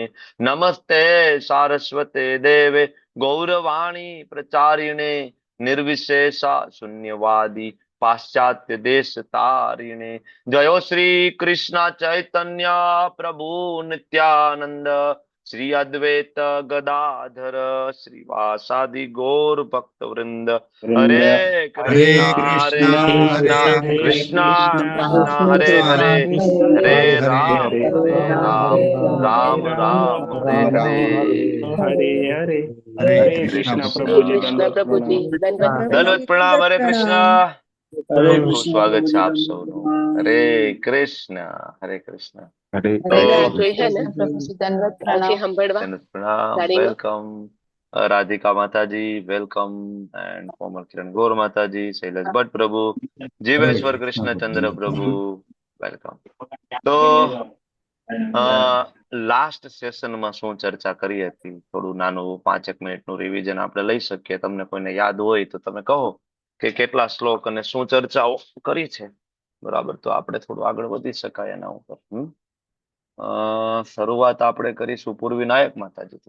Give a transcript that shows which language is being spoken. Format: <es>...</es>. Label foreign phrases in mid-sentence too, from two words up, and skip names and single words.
<sa>नमस्ते सारस्वते देवे गौरवाणी प्रचारिणे निर्विशेषा शून्यवादी पाश्चात्य देश तारिणे. जयो श्री कृष्ण चैतन्य प्रभु नित्यानंद श्री अद्वैत गदाधर श्रीवासादि गौर भक्त वृंद. हरे हरे कृष्णा हरे कृष्णा कृष्णा हरे कृष्णा कृष्णा कृष्णा हरे हरे कृष्णा हरे हरे राम हरे हरे राम राम हरे राम राम हरे हरे हरे. राम हरे हरे. हरे हरे कृष्णा कृष्ण प्रभु</sa> <hi>प्रभु जी,</hi> <sa>कृष्ण</sa> <hi>दंडवत प्रणाम. दंडवत प्रणाम.</hi> <sa>हरे कृष्ण. हरे</sa> <gu>ખૂબ ખૂબ</gu> <sa>कृष्णा</sa> <gu>સ્વાગત प्रभु છે जी આપ સૌનું.</gu> <sa>हरे कृष्ण. हरे कृष्ण. हरे</sa> <gu>તો</gu> <sa>कृष्णा</sa> <gu>દંડવત પ્રણામ. વેલકમ રાધિકા માતાજી,</gu> <en>welcome and</en> <gu>કોમલ કિરણ ગોર માતાજી, શૈલેષ ભટ્ટ પ્રભુ,</gu> <sa>हरे</sa> <gu>જીવેશ્વર</gu> <sa>कृष्णा</sa> <gu>કૃષ્ણચંદ્ર પ્રભુ, વેલકમ. તો प्रभु</gu> <en>last sessionમાં</en> <gu>શું ચર્ચા કરી હતી, થોડું નાનું 5 મિનિટનું રિવિઝન આપણે લઈ શકીએ. તમને કોઈને યાદ હોય તો તમે કહો કે કેટલા શ્લોક અને શું ચર્ચાઓ કરી છે. બરાબર, તો આપણે થોડું આગળ વધી શકાય એના ઉપર. શરૂઆત આપણે કરીશું પૂર્વી નાયક માતાજીથી.</gu>